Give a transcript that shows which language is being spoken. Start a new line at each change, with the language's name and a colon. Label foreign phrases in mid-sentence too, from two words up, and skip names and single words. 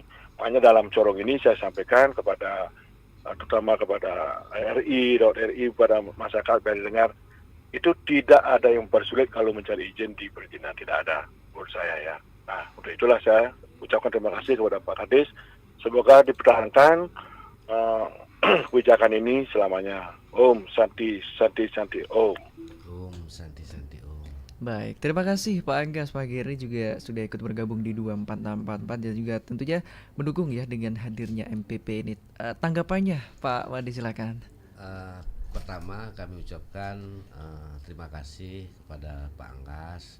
Indonesian: Makanya dalam corong ini saya sampaikan kepada terutama kepada RI, pada masyarakat biar dengar, itu tidak ada yang bersulit kalau mencari izin di perizinan, tidak ada menurut saya ya. Nah, untuk itulah saya ucapkan terima kasih kepada Pak Kadis. Semoga dipertahankan kebijakan ini selamanya.
Sanskrit: ॐ शान्तिः शान्तिः शान्तिः ॐ. ॐ शान्तिः शान्तिः ॐ.
Indonesian: Baik, terima kasih Pak Anggas pagi hari juga sudah ikut bergabung di 24644 dan juga tentunya mendukung ya dengan hadirnya MPP ini. Tanggapannya Pak Wadi silakan. Pertama kami ucapkan terima kasih kepada Pak Anggas.